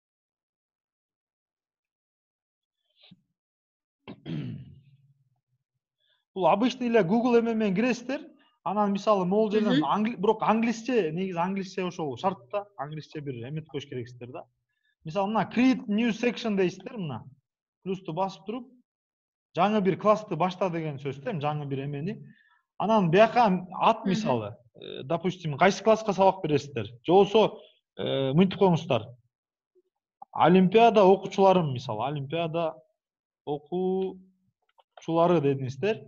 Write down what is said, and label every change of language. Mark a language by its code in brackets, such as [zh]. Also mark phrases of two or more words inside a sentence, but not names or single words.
[ky] Бул обычный эле Google эме менен киресиздер. Анан мисалы могул жерден бирок англисче, негизи англисче ошол шарт да, англисче бир эметип коюш керексиздер да. Мисалы мына [en] create new section [ky] дейсиздер мына. Плюсту басып туруп, жаңы бир классты башта деген сөз да, жаңы бир эмени. Анан бияка ат мисалы, допустим, кайсы класска сабак бересиздер? Же болбосо мынтип коюңуздар. Олимпиада окуучуларым мисалы, олимпиада окуучулары дедиңиздер.